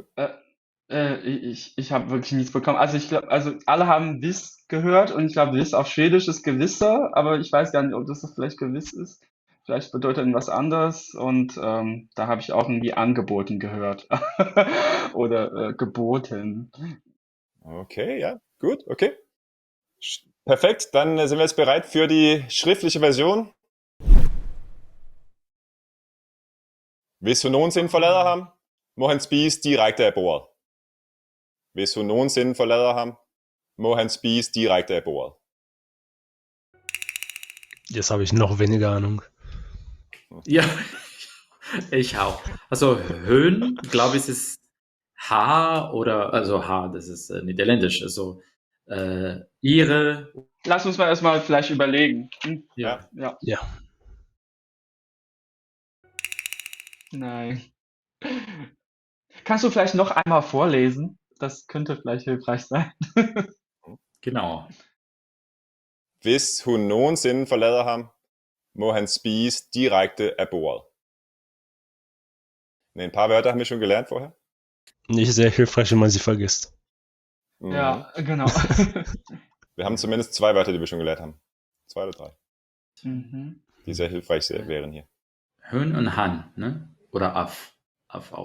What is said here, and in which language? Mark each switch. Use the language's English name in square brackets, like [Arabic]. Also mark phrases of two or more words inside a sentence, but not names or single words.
[German] Ich habe wirklich nichts bekommen. Also ich glaube, also alle haben Wiss gehört und ich glaube, Wiss auf Schwedisch ist Gewisse, aber ich weiß gar nicht, ob das vielleicht gewiss ist. Vielleicht bedeutet was anderes und da habe ich auch irgendwie angeboten gehört oder geboten. Okay, ja, gut, okay. Perfekt, dann sind wir jetzt bereit für die schriftliche Version. [Danish] Hvis hun nogensinde forlader ham, må han spise direkte af bordet. Hvis hun nogensinde forlader ham, må han spise direkte af bordet. [German] Jetzt habe ich noch weniger Ahnung. Ja, ich auch. Also Höhen, glaube ich, ist H oder, also H, das ist niederländisch. Also ihre, Lass uns mal erstmal vielleicht überlegen. ja. Ja, Ja. nein. Kannst du vielleicht noch einmal vorlesen? Das könnte vielleicht hilfreich sein. Genau. [Danish] Hvis hun nogensinde forlader ham, må han spise direkte af bordet. [German] Ne, ein paar Wörter haben wir schon gelernt vorher. Nicht sehr hilfreich, wenn man sie vergisst. Mhm. Ja, genau. Wir haben zumindest 2 Wörter, die wir schon gelernt haben. 2 oder 3, Mhm. die sehr hilfreich wären hier. Höhen und Han, ne? Oder Af. Af auch.